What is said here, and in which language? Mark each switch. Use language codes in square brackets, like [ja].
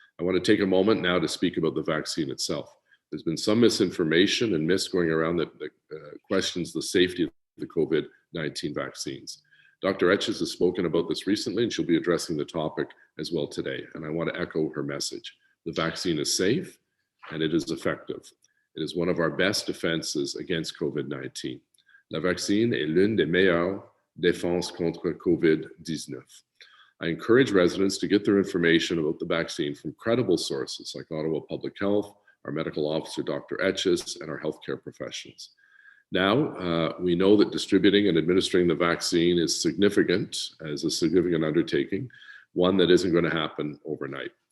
[en] I want to take a moment now to speak about the vaccine itself. There's been some misinformation and myths going around that questions the safety of the COVID-19 vaccines. Dr. Etches has spoken about this recently, and she'll be addressing the topic as well today. And I want to echo her message. The vaccine is safe and it is effective. It is one of our best defenses against COVID-19. [fr] La vaccine est l'une des meilleures défenses contre COVID-19. [en] I encourage residents to get their information about the vaccine from credible sources like Ottawa Public Health, our medical officer, Dr. Etches, and our healthcare professionals. Now, we know that distributing and administering the vaccine is significant, as a significant undertaking, one that isn't going to happen overnight.